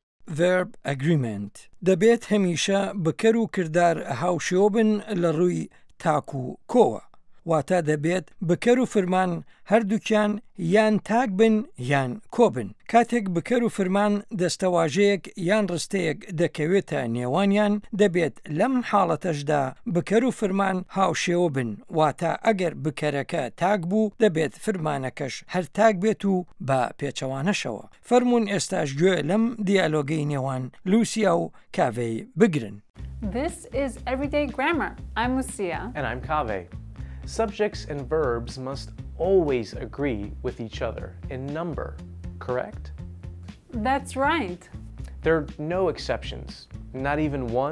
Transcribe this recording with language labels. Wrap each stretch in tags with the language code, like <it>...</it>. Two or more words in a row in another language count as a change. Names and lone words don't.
<en>verb agreement</en> <ckb>دەبێت هەمیشە بکەر و کردار هاوشێوە بن لە ڕووی تاک و کۆوە واتە دەبێت بکەر و فرمان هەردووکیان یان تاک بن یان کۆ بن کاتێک بکەر و فرمان دەستەواژەیەک یان ڕستەیەک دەکەوێتە نێوانیان دەبێت لەم حاڵەتەشدا بکەر و فرمان هاوشێوە بن واتە ئەگەر بکەرەکە تاک بوو دەبێت فرمانەکەش هەر تاک بێت و بە پێچەوانەشەوە فەرموون ئێستاش گوێ لەم دیالۆگەی نێوان لوسیا و کاڤەی بگرن.</ckb> <en>This is Everyday Grammar. I'm Lucia. And I'm Kaveh. Subjects and verbs must always agree with each other in number, correct? That's right. There are no exceptions, not even one?</en>